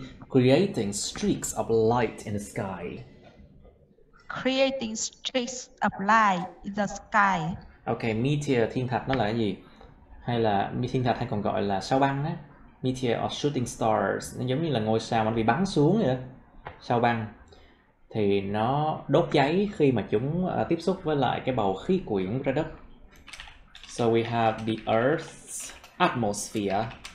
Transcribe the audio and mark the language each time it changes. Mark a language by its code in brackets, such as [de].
[en] Creating streaks of light in the sky. Creating streaks of light in the sky. [vi] Ok, meteor, thiên thạch nó là cái gì? Hay là thiên thạch hay còn gọi là sao băng á. [en] Meteor or shooting stars, [vi] nó giống như là ngôi sao mà nó bị bắn xuống vậy đó. Sao băng thì nó đốt cháy khi mà chúng tiếp xúc với lại cái bầu khí quyển của trái đất. [en] So we have the Earth's atmosphere.